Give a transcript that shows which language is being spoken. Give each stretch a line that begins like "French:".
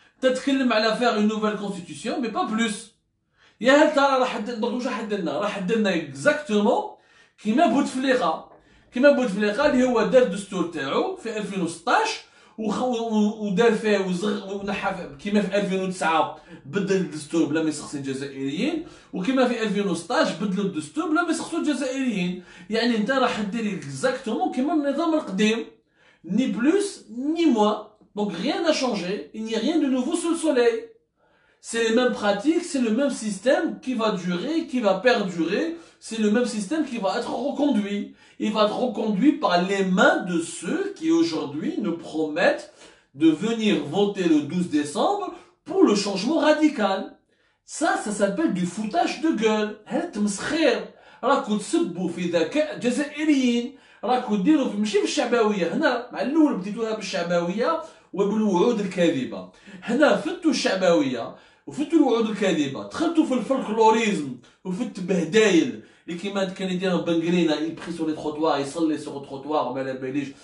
Arabic: تتكلم على
French: faire une nouvelle constitution mais pas plus.
Arabic: يا هل ترى راح واش راح دلنا exactement كيما بوتفليقه اللي هو دار الدستور تاعو في 2016 ودار فيه ونحى كيما في 2009 بدل الدستور بلا ما يسخسي الجزائريين وكيما في 2016 بدلوا الدستور بلا ما يسخسوا الجزائريين يعني انت راح دير اكزاكتومون كيما النظام القديم
French: ni plus ni moins donc rien n'a changé il n'y a rien de nouveau sous le soleil c'est les mêmes pratiques c'est le même système qui va durer qui va perdurer c'est le même système qui va être reconduit. Il va être reconduit par les mains de ceux qui aujourd'hui nous promettent de venir voter le 12 décembre pour le changement radical. Ça s'appelle du foutage de gueule.
Arabic: راكو تسبوا في ذكاء الجزائريين راكو ديروا ماشي في الشعبويه هنا مع الاول بديتوها بالشعبويه وبالوعود الكاذبه هنا فتوا الشعبويه وفتوا الوعود الكاذبه دخلتوا في الفولكلوريزم وفي التبهدايل اللي كيما كان يديرهم بنغرينا يبخي سور لي تروطوار يصلي سور التروطوار وما لا باليش